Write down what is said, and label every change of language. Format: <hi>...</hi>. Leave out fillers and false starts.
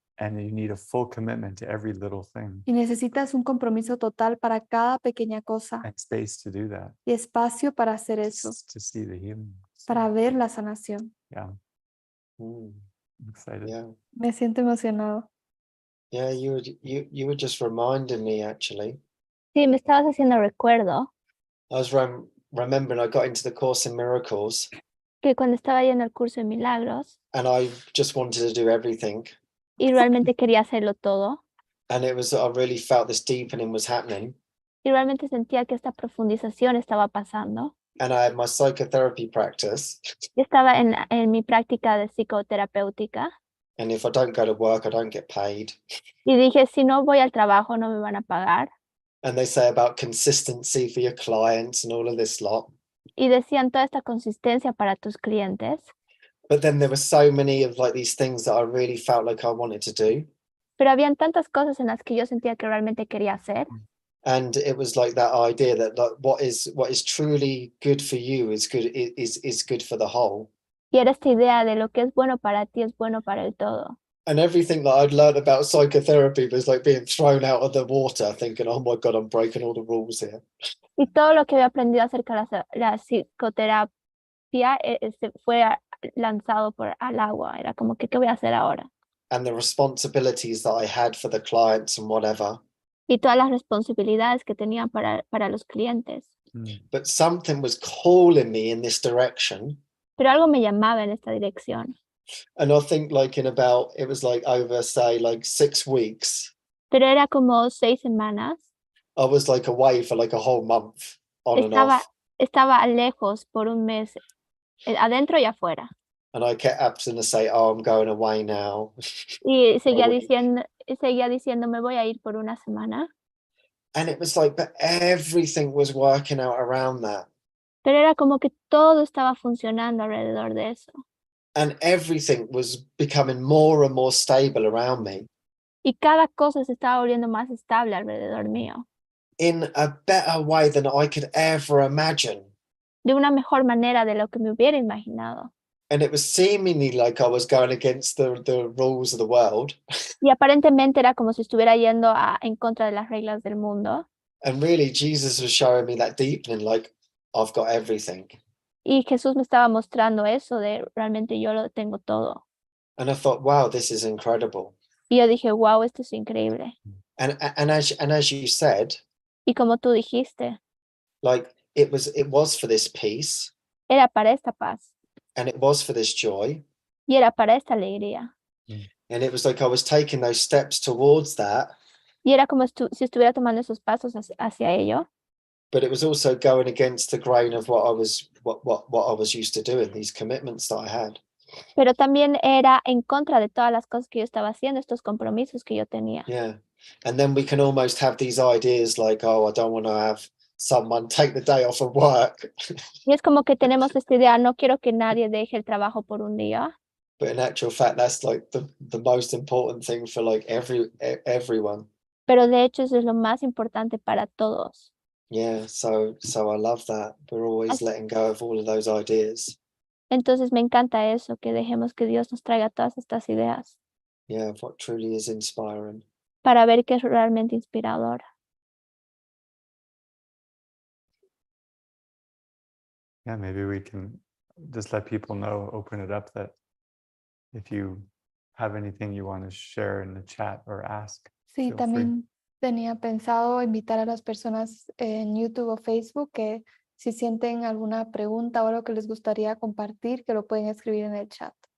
<en>And you need a full commitment to every little thing</en> <es>y necesitas un compromiso total para cada pequeña cosa</es> <en>and space to do that,</en> <es>y espacio para hacer eso,</es> <en>to see the healing.</en> <es>para ver la sanación.</es> <en>Yeah. I'm excited. Yeah.</en> <es>Me siento emocionado.</es> <en>Yeah, you were just reminding me actually.</en> <es>Sí, me estabas haciendo recuerdo</es> <en>I was remembering I got into the Course in Miracles</en> <es>que cuando estaba yendo al curso de Milagros</es> <en>and I just wanted to do everything.</en> <es>y realmente quería hacerlo todo</es> <en>And it was, I really felt this deepening was happening.</en> <es>y realmente sentía que esta profundización estaba pasando.</es> <en>And I had my psychotherapy practice.</en> <es>Yo estaba en mi práctica de psicoterapéutica</es> <en>And if I don't go to work, I don't get paid.</en> <es>y dije, si no voy al trabajo no me van a pagar.</es> <en>And they say about consistency for your clients and all of this lot.</en> <es>Y decían toda esta consistencia para tus clientes.</es> <en>But then there were so many of like these things that I really felt like I wanted to do.</en> <es>Pero habían tantas cosas en las que yo sentía que realmente quería hacer.</es> <en>And it was like that idea that like what is truly good for you is good for the whole.</en> <es>Y era esta idea de lo que es bueno para ti es bueno para el todo.</es> <en>And everything that I'd learned about psychotherapy was like being thrown out of the water, thinking, oh my God, I'm breaking all the rules here.</en> <es>Y todo lo que había aprendido acerca de la psicoterapia fue lanzado al agua. Era como que, ¿qué voy a hacer ahora?</es> <en>And the responsibilities that I had for the clients and whatever.</en> <es>Y todas las responsabilidades que tenía para los clientes.</es> <en>But something was calling me in this direction.</en> <es>Pero algo me llamaba en esta dirección.</es> <en>And I think like in about, it was like over, say, like 6 weeks.</en> <es>Pero era como 6 semanas.</es> <en>I was like away for like a whole month on and off.</en> <es>Estaba lejos por un mes, adentro y afuera.</es> <en>And I kept having to say, oh, I'm going away now.</en> <es>Y seguía diciendo, me voy a ir por una semana.</es> <en>And it was like, but everything was working out around that.</en> <es>Pero era como que todo estaba funcionando alrededor de eso.</es> <en>And everything was becoming more and more stable around me.</en> <es>Y cada cosa se estaba volviendo más estable alrededor mío.</es> <en>In a better way than I could ever imagine.</en> <es>De una mejor manera de lo que me hubiera imaginado.</es> <en>And it was seemingly like I was going against the rules of the world.</en> <es>Y aparentemente era como si estuviera yendo en contra de las reglas del mundo.</es> <en>And really, Jesus was showing me that deepening, like, I've got everything.</en> <es>Y Jesús me estaba mostrando eso de realmente yo lo tengo todo.</es> <en>And I thought, wow, this is incredible.</en> <es>Y yo dije, wow, esto es increíble.</es> <en>And as you said,</en> <es>Y como tú dijiste,</es> <en>like it was for this peace.</en> <es>era para esta paz.</es> <en>And it was for this joy.</en> <es>Y era para esta alegría.</es> <en>And it was like I was taking those steps towards that.</en> <es>Y era como si estuviera tomando esos pasos hacia ello.</es> <en>But it was also going against the grain of what I was used to doing, these commitments that I had.</en> <es>Pero también era en contra de todas las cosas que yo estaba haciendo, estos compromisos que yo tenía.</es> <en>Yeah. And then we can almost have these ideas like, oh, I don't want to have someone take the day off of work.</en> <es>Y es como que tenemos esta idea, no quiero que nadie deje el trabajo por un día.</es> <en>But in actual fact, that's like the most important thing for like everyone.</en> <es>Pero de hecho eso es lo más importante para todos.</es> <en>Yeah, so I love that. We're always letting go of all of those ideas.</en> <es>Entonces me encanta eso, que dejemos que Dios nos traiga todas estas ideas.</es> <en>Yeah, of what truly is inspiring.</en> <es>Para ver qué es realmente inspirador.</es> <en>Yeah, maybe we can just let people know, open it up, that if you have anything you want to share in the chat or ask.</en> <es>Sí,</es> <en>feel</en> <es>también tenía pensado invitar a las personas en YouTube o Facebook que si sienten alguna pregunta o algo que les gustaría compartir, que lo pueden escribir en el chat.</es>